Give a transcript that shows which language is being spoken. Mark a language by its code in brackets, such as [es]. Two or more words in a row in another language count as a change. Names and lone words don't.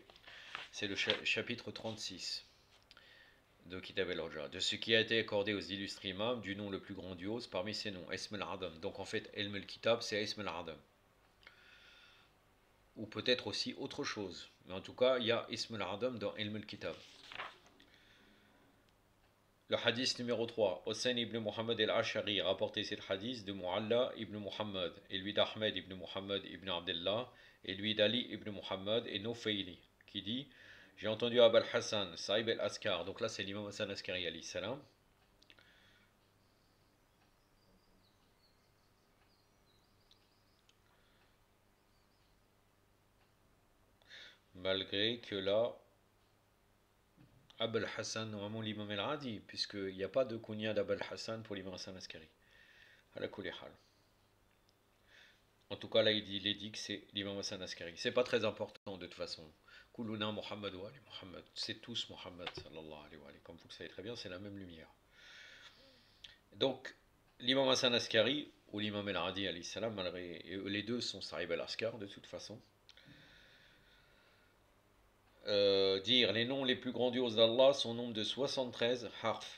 [fr] C'est le chapitre 36 de Kitab al-Hujja, de ce qui a été accordé aux illustres imams du nom le plus grandiose parmi ces noms, [ar] اسم الأعظم. [fr] Donc en fait, [ar] علم الكتاب, [fr] c'est [ar] اسم الأعظم. [fr] Ou peut-être aussi autre chose. Mais en tout cas, il y a [ar] اسم الأعظم [fr] dans [ar] علم الكتاب. [fr] Le hadith numéro 3. Hussein ibn Muhammad al-Ashari a rapporté cet hadith de Mu'alla ibn Muhammad, et lui d'Ahmed ibn Muhammad ibn Abdullah, et lui d'Ali ibn Muhammad et Nufayli, qui dit: j'ai entendu Abul Hassan, [ar] صاحب العسكر, [fr] donc là c'est l'imam Hassan Askari [ar] عليه السلام, [fr] malgré que là, Abul Hassan, normalement l'imam al-Adi, puisqu'il n'y a pas de kunya d'Abul Hassan pour l'imam Hassan Askari. [ar] على كل حال. [fr] En tout cas, là, il est dit que c'est l'imam Hassan Askari. C'est pas très important de toute façon. [ar] كلنا محمد وآل محمد. [fr] C'est tous Muhammad, [ar] صلى الله عليه وعليه. [fr] Comme vous le savez très bien, c'est la même lumière. Donc, l'imam Hassan Askari, ou l'imam al-Adi, [ar] عليه السلام, [fr] malgré, les deux sont [ar] صاحب العسكر, [fr] de toute façon. Dire les noms les plus grandioses d'Allah sont au nombre de 73 harf.